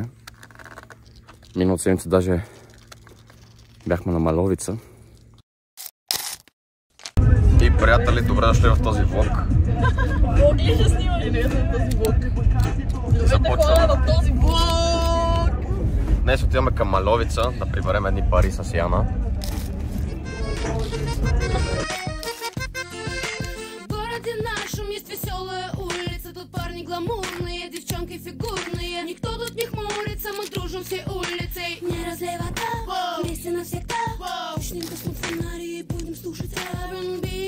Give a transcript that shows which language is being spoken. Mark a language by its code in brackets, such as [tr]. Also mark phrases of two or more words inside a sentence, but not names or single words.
[bg] Миналата седмица даже бяхме на Маловица. И приятели, добре дошли в този влог. Влог ли ще снимаш днес на този влог? Здравейте хора на този влог! Днес отиваме към Маловица да приберем едни пари с Яна. [ru] Город наш, есть веселая улица, тут парни гламурные, девчонки фигурные. Никто тут не хмурится, мы дружим всей улицей. Не разлей вода, вместе навсегда. Начнем гаснуть фонари и будем слушать R&B.